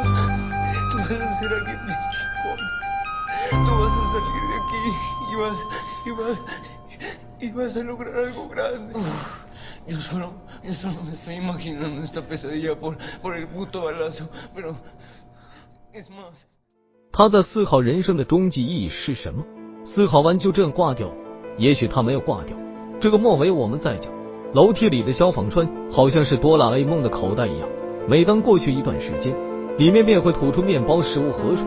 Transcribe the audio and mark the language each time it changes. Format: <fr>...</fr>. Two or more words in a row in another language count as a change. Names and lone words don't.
<es>Tú vas a ser alguien bien chingón. Tú vas a salir de aquí y vas a lograr algo grande. Yo solo me estoy imaginando esta pesadilla por el puto balazo, pero es más.</es> <zh>他在思考人生的终极意义是什么，思考完就这样挂掉了。也许他没有挂掉，这个末尾我们再讲。楼梯里的消防栓好像是哆啦 A 梦的口袋一样，每当过去一段时间，里面便会吐出面包、食物和水。</zh>